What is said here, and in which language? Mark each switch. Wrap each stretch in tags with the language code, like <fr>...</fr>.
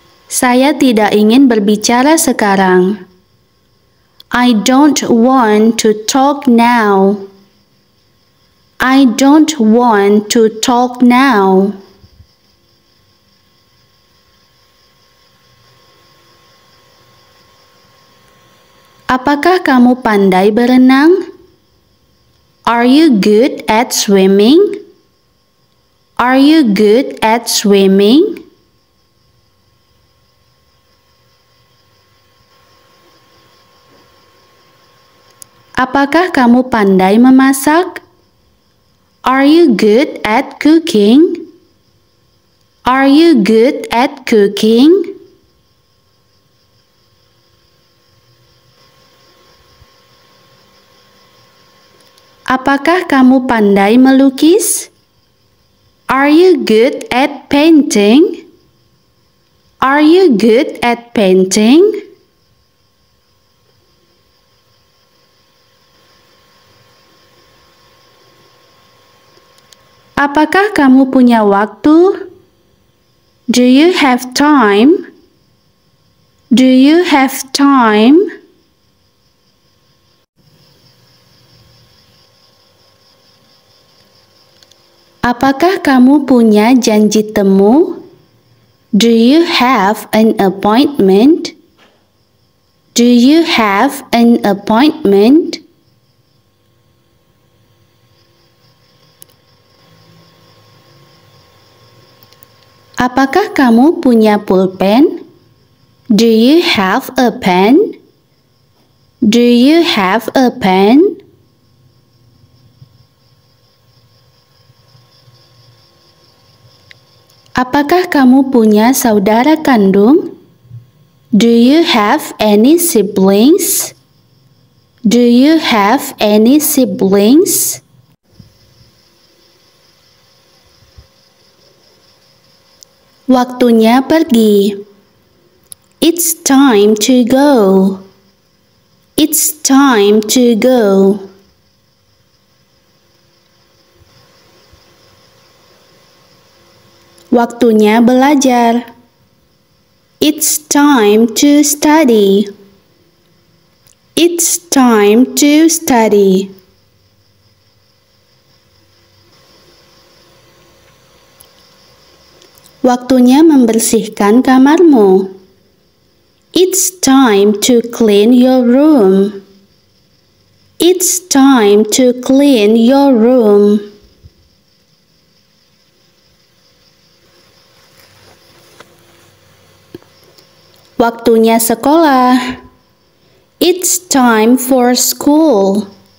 <id>Saya tidak ingin berbicara sekarang.</id> <en>I don't want to talk now. I don't want to talk now.</en> <id>Apakah kamu pandai berenang?</id> <en>Are you good at swimming? Are you good at swimming?</en> <id>Apakah kamu pandai memasak?</id> <en>Are you good at cooking? Are you good at cooking?</en> <id>Apakah kamu pandai melukis?</id> <en>Are you good at painting? Are you good at painting?</en> <id>Apakah kamu punya waktu?</id> <en>Do you have time? Do you have time?</en> <id>Apakah kamu punya janji temu?</id> <en>Do you have an appointment? Do you have an appointment?</en> <id>Apakah kamu punya pulpen?</id> <en>Do you have a pen? Do you have a pen?</en> <id>Apakah kamu punya saudara kandung?</id> <en>Do you have any siblings? Do you have any siblings?</en> <id>Waktunya pergi.</id> <en>It's time to go. It's time to go.</en> <id>Waktunya belajar.</id> <en>It's time to study. It's time to study.</en> <id>Waktunya membersihkan kamarmu.</id> <en>It's time to clean your room. It's time to clean your room.</en> <id>Waktunya sekolah.</id> <en>It's time for school.</en>